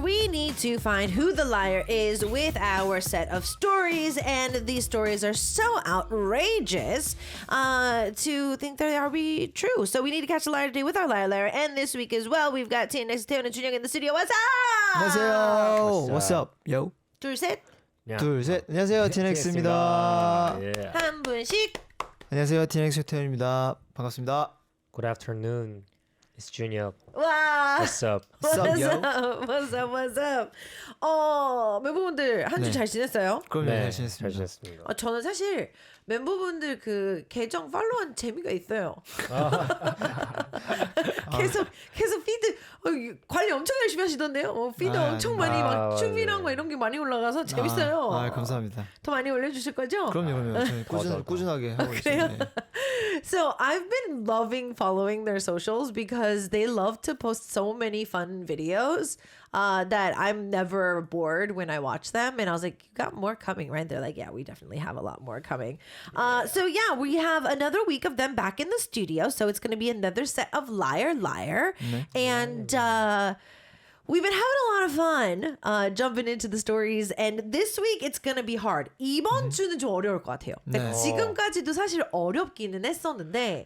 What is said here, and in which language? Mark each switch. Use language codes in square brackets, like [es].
[en] We need to find who the liar is with our set of stories, and these stories are so outrageous to think that are we true. So we need to catch the liar today with our liar, liar, and this week as well, we've got TNX, Taeyeon, and Junyoung in the studio. What's up? [ko] 안녕하세요. [en] What's up, yo? [ko] 둘, 셋. 둘, 셋. 안녕하세요, TNX입니다. 한 분씩. 안녕하세요, TNX 태현입니다. 반갑습니다. [en] Good afternoon. It's Junyoung. 와. What's up? What's up, yo? What's up? What's up? [ko] 멤버분들 한 주 네. 잘 지냈어요? 그럼요, 네, 잘 지냈습니다. 잘 지냈습니다. 저는 사실 멤버분들 그 계정 팔로우한 재미가 있어요. 계속 피드 관리 엄청 열심히 하시던데요. 피드 엄청 많이 막 춤이랑 막 이런 게 많이 올라가서 재밌어요. 감사합니다. 더 많이 올려주실 거죠? 그럼요. 저희 꾸준하게 하고 있어요. 네. [en] So I've been loving following their socials because they love to post so many fun videos that I'm never bored when I watch them. And I was like, you got more coming, right? They're like, yeah, we definitely have a lot more coming. So yeah, we have another week of them back in the studio. So it's going to be another set of Liar, Liar. And we've been having a lot of fun jumping into the stories, and this week it's gonna be hard. [ko] 이번 주는 좀 어려울 것 같아요. 네. 지금까지도 사실 어렵기는 했었는데